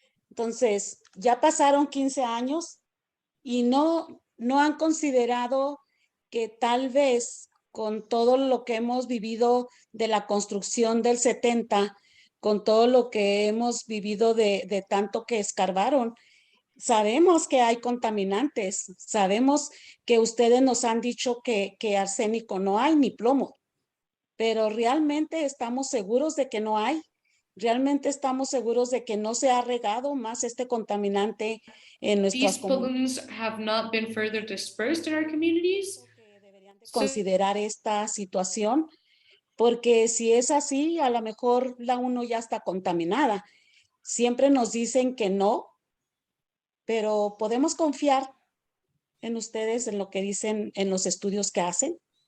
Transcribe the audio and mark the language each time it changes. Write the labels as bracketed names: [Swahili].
[Spanish] Entonces, ya pasaron 15 años y no han considerado que tal vez con todo lo que hemos vivido de la construcción del 70, con todo lo que hemos vivido de tanto que escarbaron, sabemos que hay contaminantes, sabemos que ustedes nos han dicho que arsénico no hay ni plomo, pero realmente estamos seguros de que no hay. Realmente estamos seguros de que no se ha regado más este contaminante en nuestras comunidades. [English] These pollutants have not been further dispersed in our communities. [Spanish] Considerar esta situación, porque si es así, a lo mejor la uno ya está contaminada. Siempre nos dicen que no, pero podemos confiar en ustedes, en lo que dicen en los estudios que hacen.